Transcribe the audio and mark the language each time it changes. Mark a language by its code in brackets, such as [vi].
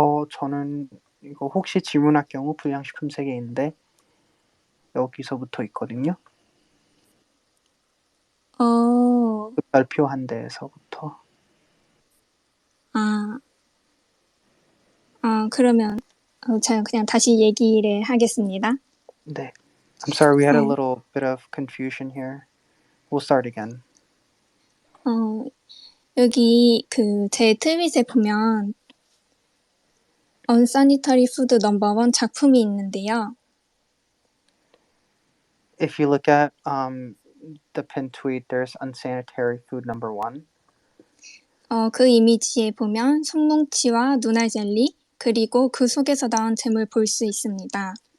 [ko] 저는 이거 혹시 질문할 경우 불량식품 세계인데 여기서부터 있거든요. 그 발표한 데에서부터. 그러면 제가 그냥 다시 얘기를 하겠습니다. 네. [en] I'm sorry, we had a little bit of confusion here. We'll start again. [ko] 여기 제 트윗에 보면 Unsanitary Food No. 1 작품이 있는데요. [en] If you look at the pinned tweet, there's unsanitary food number 1. [ko] 그 이미지에 보면 손뭉치와 눈알 젤리 그리고 그 속에서 나온 잼을 볼 수 있습니다.